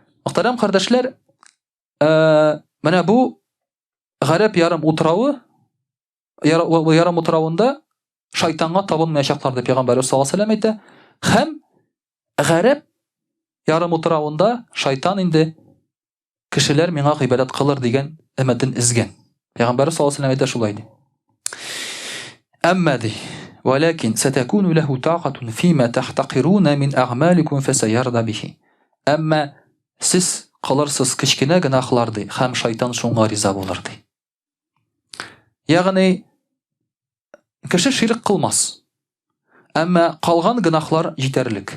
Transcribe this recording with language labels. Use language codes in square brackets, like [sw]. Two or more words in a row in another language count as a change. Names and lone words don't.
[tt] Мөхтәрәм кардәшләр, менә бу гарәп ярым утравы, ярым утравында шайтанга табынмаячаклар дип Пәйгамбәрбез [ar] صلى الله عليه وسلم [tt] әйтә. Һәм гарәп ярым утравында шайтан инде кешеләр миңа гыйбадәт кылыр дигән өмәтен изгән. Пәйгамбәрбез [ar] صلى الله عليه وسلم [tt] әйтә шулай ди. Әмма ди, [ar] ولكن ستكون له طاعة فيما تحتقرون من أعمالكم فسيرضى به. [tt] Әмма сез кылырсыз кичкенә гынахларды һәм шайтан шуңа риза булыр ди. Ягъни кеше ширк кылмас. Әмма калган гынахлар җитәрлек.